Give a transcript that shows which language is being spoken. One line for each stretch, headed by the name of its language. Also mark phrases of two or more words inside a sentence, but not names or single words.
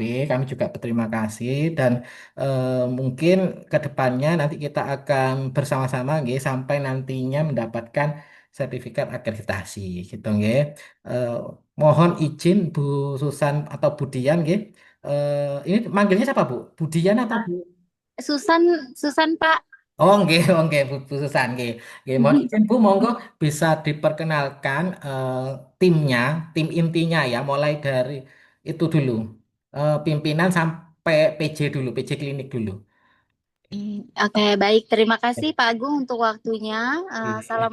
Indonesian: Kami juga berterima kasih dan mungkin ke depannya nanti kita akan bersama-sama nggih sampai nantinya mendapatkan sertifikat akreditasi gitu nggih. Eh, Mohon izin Bu Susan atau Bu Dian nggih. Ini manggilnya siapa Bu? Budian atau Bu? Susan Pak. Oh, nggih, oh, nggih, Bu Susan, nggih. Nggih, mohon izin Bu, monggo bisa diperkenalkan timnya, tim intinya ya, mulai dari itu dulu. Pimpinan sampai PJ dulu, PJ klinik dulu. Oke, baik. Terima kasih Pak Agung untuk waktunya. Oke.